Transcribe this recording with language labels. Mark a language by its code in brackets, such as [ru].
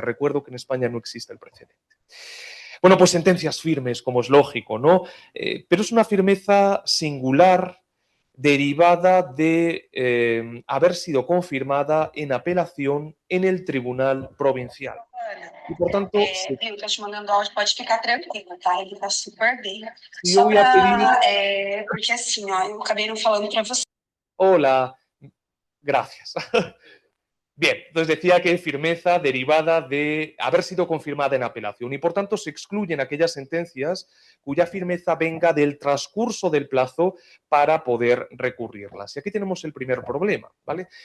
[es] Recuerdo que en España no existe el precedente. Bueno, pues sentencias firmes, como es lógico, ¿no? Pero es una firmeza singular derivada de haber sido confirmada en apelación en el Tribunal Provincial. [pt] E, portanto, Viu, tô te mandando áudio, pode ficar tranquilo, tá? Ele tá super bem. se Só eu ia pedir... pra, porque assim, ó, eu acabei não falando pra você. [es] Hola, gracias. Bien, entonces decía que firmeza derivada de haber sido confirmada en apelación y por tanto se excluyen aquellas sentencias cuya firmeza venga del transcurso del plazo para poder recurrirlas. Y aquí tenemos el primer problema, ¿vale?